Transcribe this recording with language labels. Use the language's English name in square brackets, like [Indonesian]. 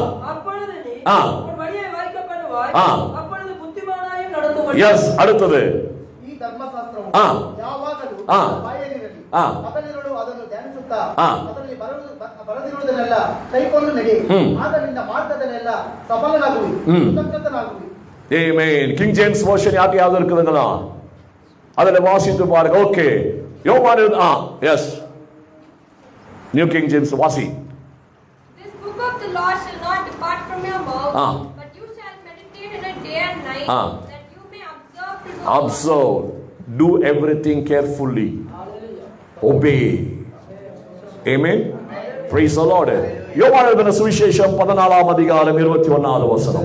[Tamil] அப்பொழுது நீ உன் வழியை வாய்க்க பண்ணுவாய். அப்பொழுது புத்திமானாயும் நடந்து கொள்வாய். எஸ், அடுத்தது [Kannada] ಈ ಧರ್ಮಶಾಸ್ತ್ರವು ಯಾವಾಗಲೂ ಬಾಯಲ್ಲಿರಲಿ, ಹಗಲಿರುಳು ಅದನ್ನು ಧ್ಯಾನಿಸುತ್ತಾ ಅದರಲ್ಲಿ ಬರೆದಿರುವುದನ್ನೆಲ್ಲ ಕೈಕೊಂಡು ನಡಿ. ಆಗ ನಿನ್ನ ಮಾರ್ಗದಲ್ಲೆಲ್ಲ ಸಫಲನಾಗುವಿ, ಕೃತಜ್ಞನಾಗುವಿ. [Tamil] ஆமென். கிங் ஜேம்ஸ் வெர்ஷன் யாருக்கு இருக்குதுங்களா? அதில் வாசித்து பாருங்க. ஓகே, யோவான் எஸ், நியூ கிங் ஜேம்ஸ் வாசி. [English] This book of the law shall not depart from your mouth, but you shall meditate in it day and night, that you may observe do everything carefully. Obey. Amen. Praise the Lord. [Tamil] யோவான் எழுதின சுவிசேஷம் 14ஆம் அதிகாரம் 21வது வசனம்.